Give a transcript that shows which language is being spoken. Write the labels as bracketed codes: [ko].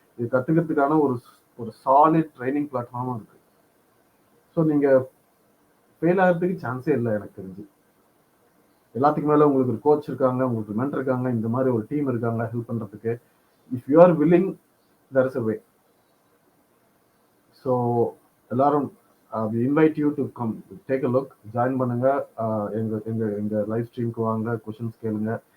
[ta] இது கத்துக்கிறதுக்கான ஒரு solid training பிளாட்ஃபார்மும் இருக்கு. ஸோ நீங்க ஃபெயில் ஆகிறதுக்கு சான்ஸே இல்லை எனக்கு தெரிஞ்சு. எல்லாத்துக்கு மேல உங்களுக்கு ஒரு கோச் இருக்காங்க, உங்களுக்கு மென்டர் இருக்காங்க, இந்த மாதிரி ஒரு டீம் இருக்காங்க ஹெல்ப் பண்றதுக்கு. [en] If you are willing there is a way. So எல்லாரும் we invite you to come take a look, [ta] join பண்ணுங்க. எங்க லைவ் ஸ்ட்ரீம்க்கு வாங்க, கொஸ்டின்ஸ் கேளுங்க.